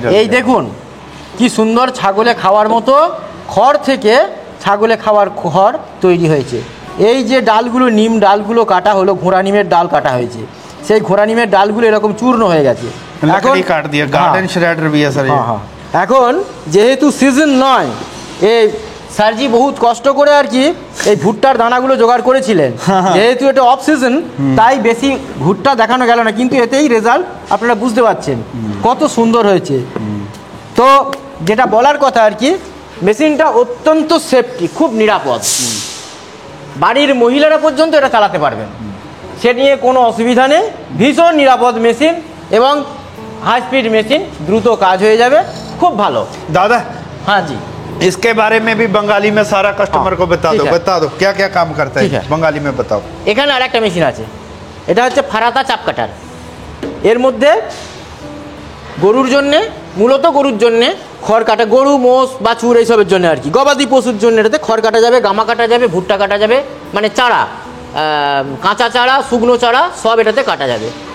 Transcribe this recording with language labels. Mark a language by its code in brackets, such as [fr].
[bn] এই দেখুন কি সুন্দর ছাগলে খাওয়ার মতো খড় থেকে ছাগলে খাওয়ার খড় তৈরি হয়েছে। এই যে ডালগুলো নিম ডালগুলো কাটা হলো, ঘোড়া নিমের ডাল কাটা হয়েছে, সেই ঘোড়া নিমের ডালগুলো এরকম চূর্ণ হয়ে গেছে। [hi] लकड़ी काट दिया, गार्डन श्रेडर भी है सर ये। [bn] হ্যাঁ, এখন যেহেতু সিজন নয়, এই স্যারজি বহুত কষ্ট করে আর কি এই ভুট্টার দানাগুলো জোগাড় করেছিলেন, যেহেতু এটা অফ সিজন তাই বেশি ভুট্টা দেখানো গেল না, কিন্তু এতেই রেজাল্ট আপনারা বুঝতে পারছেন কত সুন্দর হয়েছে। তো যেটা বলার কথা আর কি, মেশিনটা অত্যন্ত সেফটি, খুব নিরাপদ, বাড়ির মহিলারা পর্যন্ত এটা চালাতে পারবেন, সে নিয়ে কোনো অসুবিধা নেই। ভীষণ নিরাপদ মেশিন এবং হাই স্পিড মেশিন, দ্রুত কাজ হয়ে যাবে, খুব ভালো। [hi] दादा [bn] হ্যাঁ জি, [hi] इसके बारे में भी बंगाली में सारा कस्टमर को बता ठीक दो, है। बता दो क्या क्या काम करता ठीक है है। बंगाली में बताओ। [bn] এখানে আর একটা মেশিন আছে, এটা হচ্ছে ফারাতা চাপ কাটার। এর মধ্যে গরুর জন্যে, মূলত গরুর জন্যে খড় কাটা, গরু মোষ বাছুর এইসবের জন্য আর কি, গবাদি পশুর জন্য এটাতে খড় কাটা যাবে, গামা কাটা যাবে, ভুট্টা কাটা যাবে, মানে চারা, কাঁচা চারা, শুকনো চারা সব এটাতে কাটা যাবে।